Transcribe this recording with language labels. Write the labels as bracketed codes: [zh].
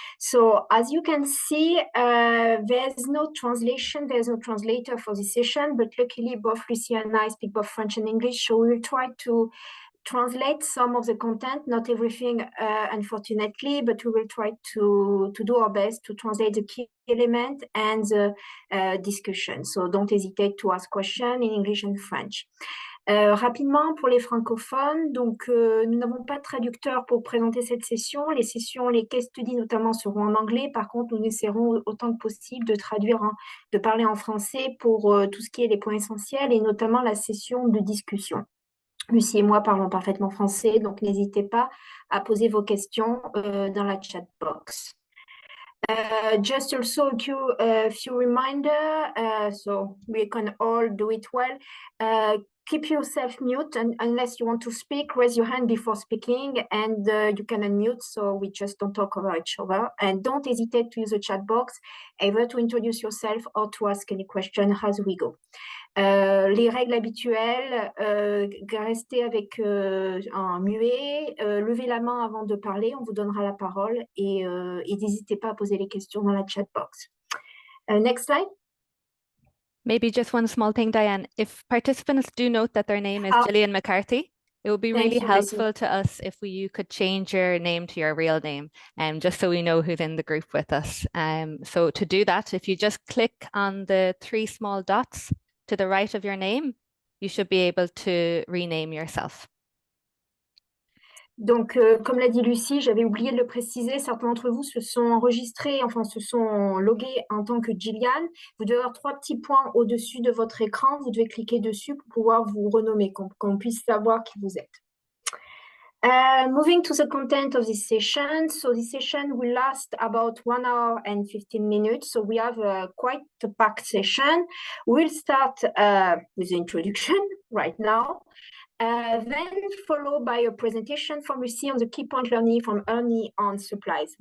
[en] So as you can see, there's no translation, there's no translator for this session, but luckily both Lucy and I speak both French and English, so we will try to translate some of the content, not everything, unfortunately, but we will try to do our best to translate the key element and the discussion. So don't hesitate to ask questions in English and French. [fr] Rapidement, pour les francophones, donc nous n'avons pas de traducteur pour présenter cette session. Les sessions, les case studies notamment seront en anglais. Par contre, nous essaierons autant que possible de traduire, de parler en français pour tout ce qui est les points essentiels et notamment la session de discussion. Lucie et moi parlons parfaitement français, donc n'hésitez pas à poser vos questions dans la chat box. [en] Just also a few reminders, so we can all do it well. Keep yourself mute, and unless you want to speak, raise your hand before speaking, and you can unmute, so we just don't talk over each other. And don't hesitate to use the chat box, either to introduce yourself or to ask any question as we go. [fr] Les règles habituelles, restez avec un muet, levez la main avant de parler, on vous donnera la parole et n'hésitez pas à poser les questions dans la chat box. [en] Next slide. Maybe just one small thing, Diane. If participants do note that their name is Gillian McCarthy, it would be really helpful to us if you could change your name to your real name, just so we know who's in the group with us. So to do that, if you just click on the 3 small dots to the right of your name, you should be able to rename yourself. [fr] Donc, comme l'a dit Lucie, j'avais oublié de le préciser, certains d'entre vous se sont enregistrés, enfin se sont logués en tant que Gillian. Vous devez avoir 3 petits points au-dessus de votre écran, vous devez cliquer dessus pour pouvoir vous renommer, qu'on puisse savoir qui vous êtes. [en] Moving to the content of this session. So this session will last about 1 hour and 15 minutes. So we have quite a packed session. We'll start with the introduction right now. Then followed by a presentation from Lucie on the key point learning from ERNE on supplies.